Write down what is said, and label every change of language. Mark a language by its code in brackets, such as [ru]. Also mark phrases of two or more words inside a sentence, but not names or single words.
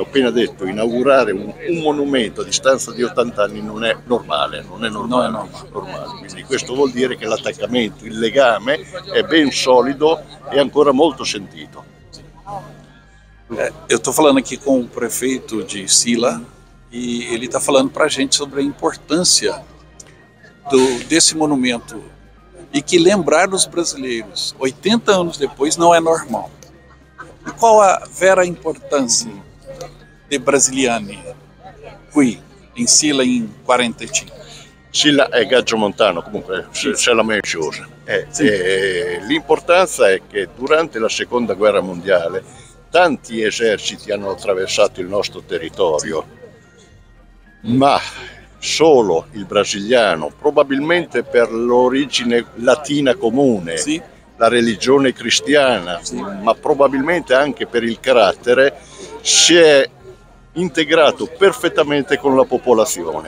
[it] appena detto inaugurare un monumento a distanza di 80 anni non è normale, quindi questo vuol dire che l'attaccamento, il legame è ben solido e ancora molto sentito. [pt] Eu estou falando aqui com o prefeito de Sila e ele está falando para a gente sobre a importância desse monumento. E que lembrar dos brasileiros 80 anos depois não é normal. E qual a vera importância de [it] Brasiliani qui in Sila in 45? Sila è Gadimontano, comunque c'è la menzione. L'importanza è che durante la Seconda Guerra Mondiale tanti eserciti hanno attraversato il nostro territorio, ma solo il brasiliano, probabilmente per l'origine latina comune, la religione cristiana, ma probabilmente anche per il carattere, si è integrato perfettamente con la popolazione.